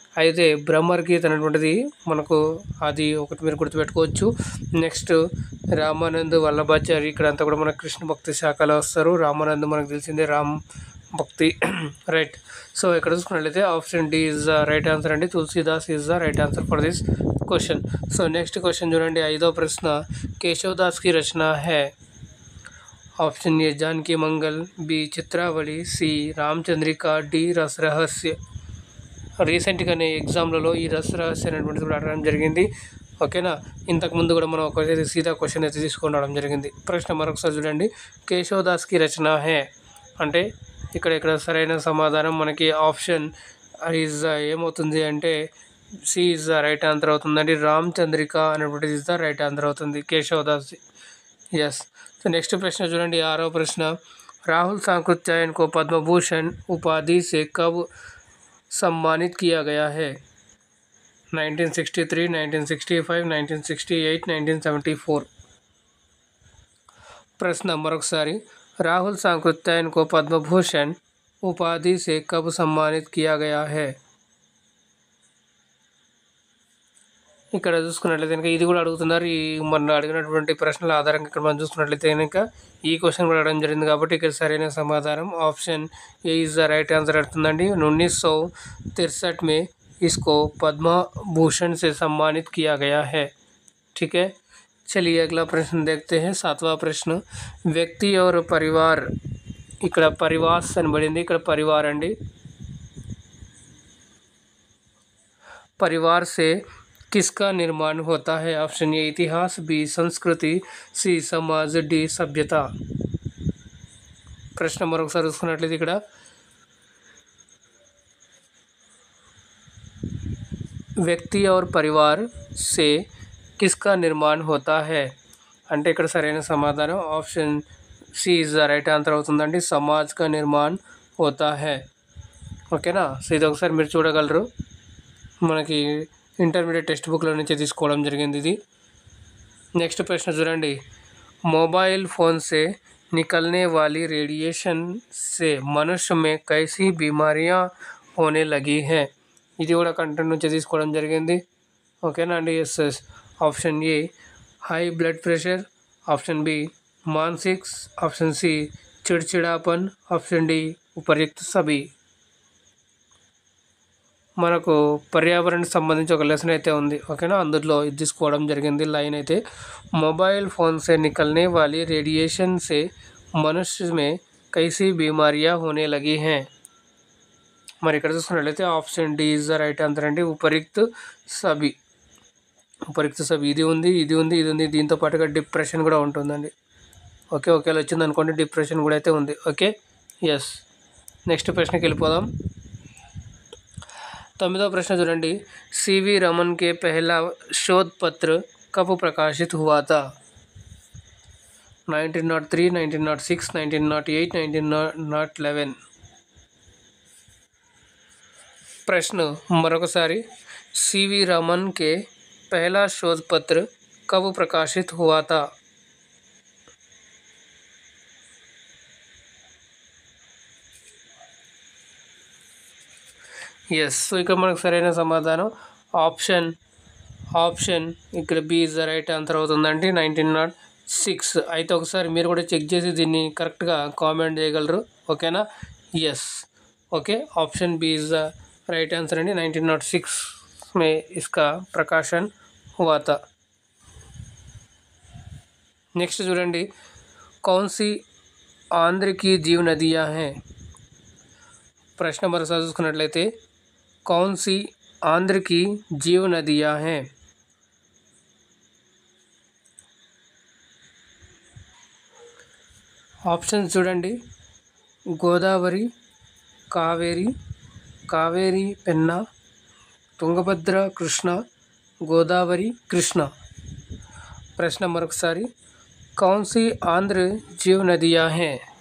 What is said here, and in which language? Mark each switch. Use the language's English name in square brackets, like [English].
[Telugu] అయితే బ్రహ్మగీత అనేటువంటిది మనకు అది ఒకటి మీరు గుర్తుపెట్టుకోవచ్చు. నెక్స్ట్ రామానంద్, వల్లభాచారి ఇక్కడ అంతా కూడా మనకు కృష్ణ భక్తి శాఖలో వస్తారు. రామానంద్ మనకు తెలిసిందే రామ్ భక్తి, రైట్. సో ఇక్కడ చూసుకున్నట్లయితే [English] Option D is the right answer అండి. Tulsidas is the right answer for this question. So next question [Telugu] చూడండి, ఐదో ప్రశ్న కేశవదాస్ [Hindi] की रचना है। Option A Janaki Mangal, B చిత్రావళి, C రామచంద్రిక, D రస రహస్య। [Telugu] రీసెంట్గానే ఎగ్జామ్లలో ఈ రస రహస్య అనేటువంటిది కూడా అడగడం జరిగింది, ఓకేనా। ఇంతకుముందు కూడా మనం ఒక సీదా క్వశ్చన్ అయితే తీసుకొని రావడం జరిగింది। ప్రశ్న మరొకసారి చూడండి, కేశవదాస్ [Hindi] की रचना है [Telugu] అంటే ఇక్కడ సరైన సమాధానం మనకి ఆప్షన్ ఈజ్ ఏమవుతుంది అంటే C [English] is the right answer [Telugu] అవుతుందండి। రామచంద్రిక అనేటువంటిది [English] is the right answer [Telugu] అవుతుంది కేశవదాస్। [English] Yes. [Hindi] तो नेक्स्ट प्रश्न [Telugu] చూడండి, ఆరో ప్రశ్న [Hindi] राहुल सांकृत्यायन को पद्म भूषण उपाधि से कब सम्मानित किया गया है। 1963, 1965, 1968, 1974। प्रश्न मरొకసారి राहुल सांकृत्यायन को पद्म भूषण उपाधि से कब सम्मानित किया गया है। [Telugu] ఇక్కడ చూసుకున్నట్లయితే కనుక ఇది కూడా అడుగుతున్నారు, ఈ మొన్న అడిగినటువంటి ప్రశ్నల ఆధారంగా ఇక్కడ మనం చూసుకున్నట్లయితే కనుక ఈ క్వశ్చన్ కూడా అడగడం జరిగింది కాబట్టి ఇక్కడ సరైన సమాధానం option ఏ [English] is the right answer [Telugu] అవుతుందండి। [Hindi] 1963 में इसको पद्म भूषण से सम्मानित किया गया है। ठीक है, चलिए अगला प्रश्न देखते हैं। सातवां प्रश्न व्यक्ति और परिवार, [Telugu] ఇక్కడ పరివాస్ అని పడింది, ఇక్కడ [Hindi] परिवार అండి। परिवार से किसका निर्माण होता है। ऑप्शन ए इतिहास, बी संस्कृति, सी समाज, डी सभ्यता। [Telugu] प्रश्न మరొకసారి చూసుకున్నట్లయితే ఇక్కడ వ్యక్తి [Hindi] और परिवार से किसका निर्माण होता है [Telugu] అంటే ఇక్కడ సరైన సమాధానం option C [English] is the right answer [Telugu] అవుతుందండి, [Hindi] సమాజ్ కా నిర్మాణ్ హోతా హై, [Telugu] ఓకేనా। సో ఇది ఒకసారి మీరు చూడగలరు, మనకి ఇంటర్మీడియట్ టెక్స్ట్ బుక్లో నుంచి తీసుకోవడం జరిగింది ఇది। నెక్స్ట్ ప్రశ్న చూడండి, [Hindi] मोबाइल फ़ोन से निकलने वाली रेडिएशन से मनुष्य में कैसी बीमारियां होने लगी हैं। [Telugu] ఇది కూడా కంటెంట్ నుంచి తీసుకోవడం జరిగింది, ఓకేనా అండి। [English] Yes. [Hindi] Option ఏ high blood pressure, option B मानसिक, ऑप्शन सी चिड़चिड़ापन, ऑप्शन डी उपर्युक्त सभी। [Telugu] మనకు పర్యావరణానికి సంబంధించి ఒక లెసన్ అయితే ఉంది, ఓకేనా, అందులో ఇది తీసుకోవడం జరిగింది లైన్ అయితే [Hindi] मोबाइल फ़ोन से निकलने वाली रेडिएशन से मनुष्य में कैसी बीमारियां होने लगी हैं। [Telugu] మరి ఇక్కడ చూసుకున్నట్లయితే option D [English] is the right answer [Telugu] అండి, ఉపరిక్త్ సభి। ఉపరిక్త్ సభి ఇది ఉంది, ఇది ఉంది, ఇది ఉంది, దీంతో పాటుగా డిప్రెషన్ కూడా ఉంటుందండి, ఓకే। ఒకేలా వచ్చింది అనుకోండి డిప్రెషన్ కూడా అయితే ఉంది, ఓకే। ఎస్। నెక్స్ట్ ప్రశ్నకి వెళ్ళిపోదాం। [Hindi] तमिदो प्रश्न [Telugu] చూడండి, [Hindi] सीवी रमन के पहला शोध पत्र कब प्रकाशित हुआ था। 1903, 1906, 1908, 1911। प्रश्न मरొకసారి सीवी रमन के पहला शोध पत्र कब प्रकाशित हुआ था। [English] Yes. [Telugu] సో ఇక్కడ మనకు సరైన సమాధానం ఆప్షన్ ఇక్కడ B [English] is the right answer [Telugu] అవుతుందండి, 1906। అయితే ఒకసారి మీరు కూడా చెక్ చేసి దీన్ని కరెక్ట్గా కామెంట్ చేయగలరు, ఓకేనా। Yes, okay, option B [English] is the right answer [Telugu] అండి, [Hindi] 1906 में इसका प्रकाशन हुआ था। [Telugu] నెక్స్ట్ చూడండి, [Hindi] कौन सी आंध्र की जीव नदियाँ हैं। [Telugu] ప్రశ్న మరోసారి చూసుకున్నట్లయితే [Hindi] कौन सी आंध्र की जीव नदियाँ हैं। [Telugu] ऑप्शन చూడండి, గోదావరి, కావేరి, కావేరి పెన్నా, తుంగభద్ర, కృష్ణ, గోదావరి, కృష్ణ। ప్రశ్న మరొకసారి [Hindi] कौन सी आंध्र जीव नदियाँ हैं।